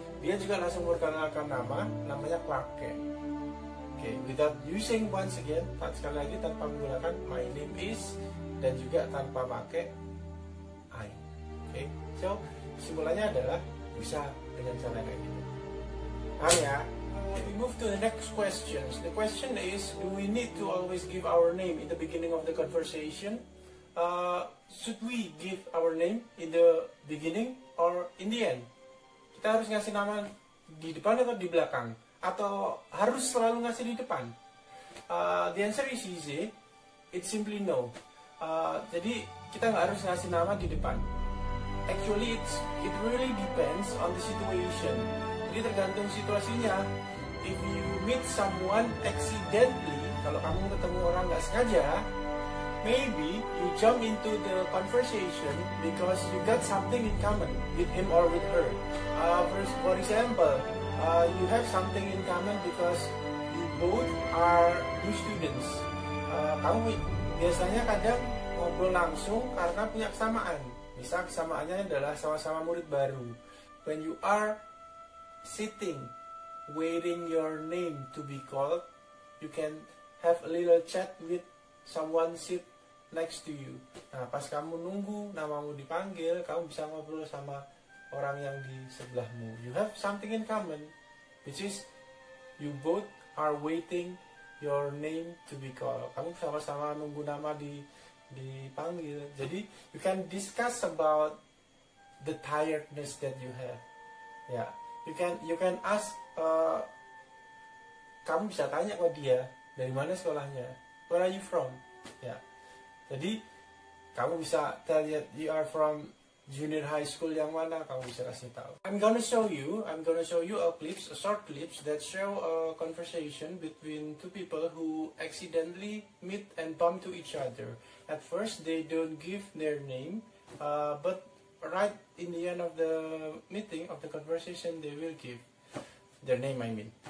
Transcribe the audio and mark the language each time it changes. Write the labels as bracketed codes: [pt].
[id] Dia juga langsung memperkenalkan nama, namanya Clark Kent. Oke, [en] without using once again, [id] sekali lagi tanpa menggunakan [en] my name is, [id] dan juga tanpa pakai I. Oke, so kesimpulannya adalah bisa dengan cara kayak gitu. [en] Nah ya, we move to the next questions. The question is, do we need to always give our name in the beginning of the conversation? Should we give our name in the beginning or in the end? [id] Kita harus ngasih nama di depan atau di belakang? Atau harus selalu ngasih di depan? [en] The answer is easy. It's simply no. [id] Jadi kita nggak harus ngasih nama di depan. [en] Actually, it really depends on the situation. [id] Jadi tergantung situasinya. [en] If you meet someone accidentally, [id] kalau kamu ketemu orang nggak sengaja, [en] maybe you jump into the conversation because you got something in common with him or with her. For example, you have something in common because you both are new students. [id] Kamu biasanya kadang ngobrol langsung karena punya kesamaan. Misal kesamaannya adalah sama-sama murid baru. [en] When you are sitting, waiting your name to be called, you can have a little chat with someone sit next to you. [id] Nah, pas kamu nunggu namamu dipanggil, kamu bisa ngobrol sama orang yang di sebelahmu. [en] You have something in common, which is you both are waiting your name to be called. [id] Kamu sama-sama nunggu nama dipanggil. [en] Jadi you can discuss about the tiredness that you have. Ya, you can ask. [id] Kamu bisa tanya ke dia dari mana sekolahnya. [en] Where are you from? [id] Ya, jadi kamu bisa [en] tell you are from junior high school [id] yang mana, kamu bisa kasih tahu. [en] I'm gonna show you a short clips that show a conversation between two people who accidentally meet and bump to each other. At first they don't give their name, but right in the end of the meeting, of the conversation, they will give their name, I mean.